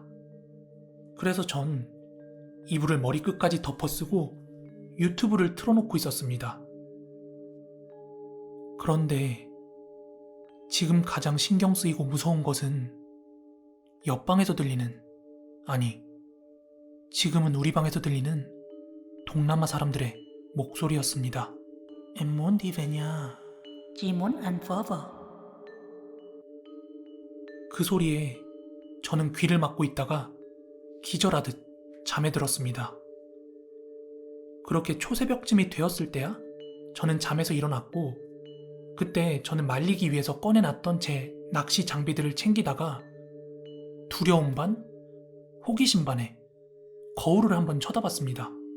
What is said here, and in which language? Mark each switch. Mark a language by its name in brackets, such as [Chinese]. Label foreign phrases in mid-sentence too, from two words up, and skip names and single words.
[Korean] 그래서 전 이불을 머리끝까지 덮어쓰고 유튜브를 틀어놓고 있었습니다. 그런데 지금 가장 신경 쓰이고 무서운 것은 옆방에서 들리는, 아니, 지금은 우리 방에서 들리는 동남아 사람들의 목소리였습니다. [Vietnamese] Em đi về nhà. Chị muốn ăn phở vợ. [Korean] 그 소리에 저는 귀를 막고 있다가 기절하듯 잠에 들었습니다. 그렇게 초새벽쯤이 되었을 때야 저는 잠에서 일어났고 그때 저는 말리기 위해서 꺼내놨던 제 낚시 장비들을 챙기다가 두려움 반, 호기심 반에 거울을 한번 쳐다봤습니다.